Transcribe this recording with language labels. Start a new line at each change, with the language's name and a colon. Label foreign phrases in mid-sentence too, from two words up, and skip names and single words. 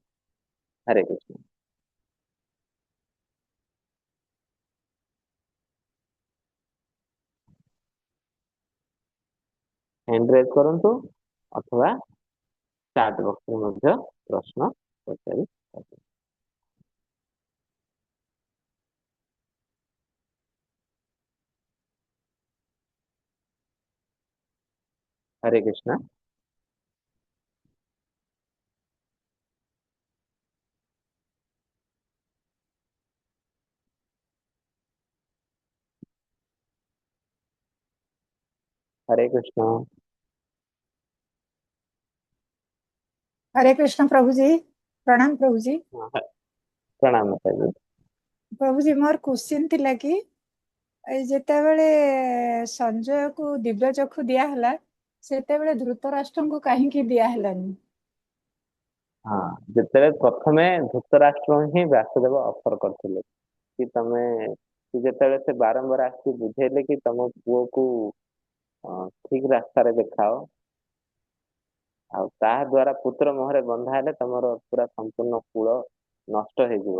Odia: ହରେ କୃଷ୍ଣ।
English: hand raise
Odia: କରନ୍ତୁ ଅଥବା ଚାଟ ବକ୍ସରେ ମଧ୍ୟ ପ୍ରଶ୍ନ ପଚାରି ପାରିବେ।
Hindi: हरे कृष्णा। हरे कृष्णा। हरे कृष्ण प्रभु जी, प्रणाम प्रभु जी। प्रणाम माताजी।
Odia: ପ୍ରଭୁ ଜୀ ମୋର କ୍ୱେଶ୍ଚନ ଥିଲା କି ଯେତେବେଳେ ସଞ୍ଜୟ କୁ ଦିବ୍ୟ ଚକ୍ଷୁ ଦିଆ ହେଲା ସେତେବେଳେ ଧୃତରାଷ୍ଟ୍ର କୁ କାହିଁ ଦିଆ ହେଲାନି?
Hindi: हाँ,
Odia: ଯେତେବେଳେ ପ୍ରଥମେ ଧୃତରାଷ୍ଟ୍ର ହିଁ ବ୍ୟାସଦେବ ଅଫର କରିଥିଲେ କି ତମେ ଯେତେବେଳେ ସେ ବାରମ୍ବାର ଆସିକି ବୁଝେଇଲେ କି ତମ ପୁଅକୁ ଠିକ ରାସ୍ତାରେ ଦେଖାଅ, ଆଉ ତାହା ଦ୍ଵାରା ପୁତ୍ର ମୁହଁରେ ବନ୍ଧା ହେଲେ ତମର ପୁରା ସମ୍ପୂର୍ଣ୍ଣ କୂଳ ନଷ୍ଟ ହେଇଯିବ।